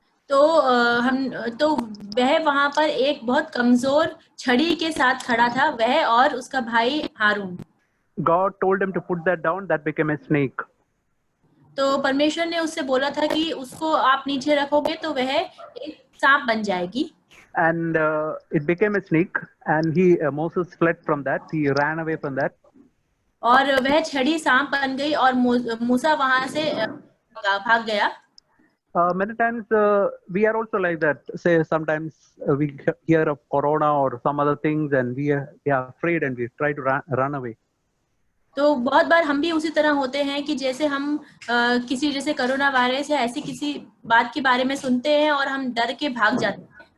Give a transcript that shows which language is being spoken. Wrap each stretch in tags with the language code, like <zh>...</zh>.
<hi>तो वह वहां पर एक बहुत कमजोर छड़ी के साथ खड़ा था, वह और उसका भाई हारून.</hi> <en>God told him to put that down, that became a snake.</en> <hi>तो परमेश्वर ने उससे बोला था कि उसको आप नीचे रखोगे तो वह एक सांप बन जाएगी,</hi> <en>and it became a snake, and Moses fled from that. He ran away from that.</en> <hi>और वह छड़ी सांप बन गई और मूसा वहां से भाग गया।</hi> <en>Many times we are also like that. Say sometimes we hear of corona or some other things, and we are afraid and we try to run away.</en> <hi>तो बहुत बार हम भी उसी तरह होते हैं कि जैसे हम किसी जैसे कोरोना वायरस या ऐसी किसी बात के बारे में सुनते हैं और हम डर के भाग जाते हैं।</hi>